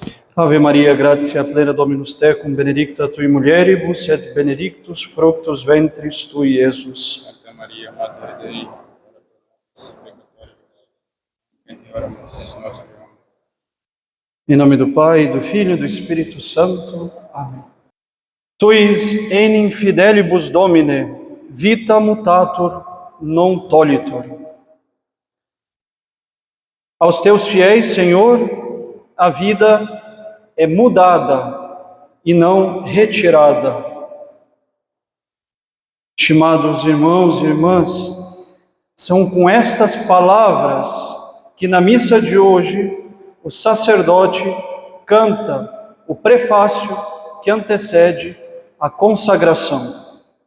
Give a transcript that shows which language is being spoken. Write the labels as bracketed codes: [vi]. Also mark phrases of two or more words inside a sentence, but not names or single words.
[la] Ave Maria, gratia plena Dominus tecum, benedicta tui mulieribus, et benedictus fructus ventris tui, Iesus. Santa Maria, Mater Dei, ora pro nobis peccatoribus, et in hora mortis nostre. Amen. [pt] Em nome do Pai, do Filho e do Espírito Santo. Amém. [la] Tuis enim fidelibus Domine, vita mutatur non tolitur. [pt] Aos teus fiéis, Senhor, a vida é mudada e não retirada. Estimados irmãos e irmãs, são com estas palavras que na missa de hoje o sacerdote canta o prefácio que antecede a consagração.